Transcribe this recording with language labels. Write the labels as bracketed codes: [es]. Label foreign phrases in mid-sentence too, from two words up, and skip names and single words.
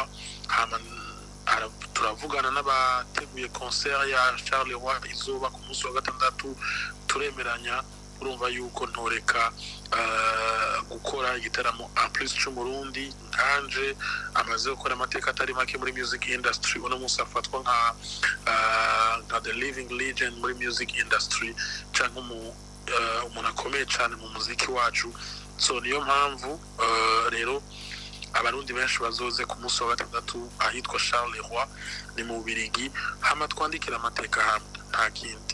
[rn] Hama turavugana n'abateguye concert ya Charleroi izoba ku munsi wa gatandatu, turemeranya. Urumva yuko ntoreka gukora igiteramo [fr] en plus [rn] cy'umurundi kanje amaze gukora amateka atari make muri [en] music industry. [rn] Uno munsi afatwa nka [en] the living legend [rn] muri [en] music industry, [rn] cyangwa umuntu akomeye cyane mu muziki wacu. So niyo mpamvu rero abarundi benshi bazoze ku munsi wa gatandatu ahitwa Charleroi ni mu Bubiligi. Hama twandikira amateka hamwe. nta kindi.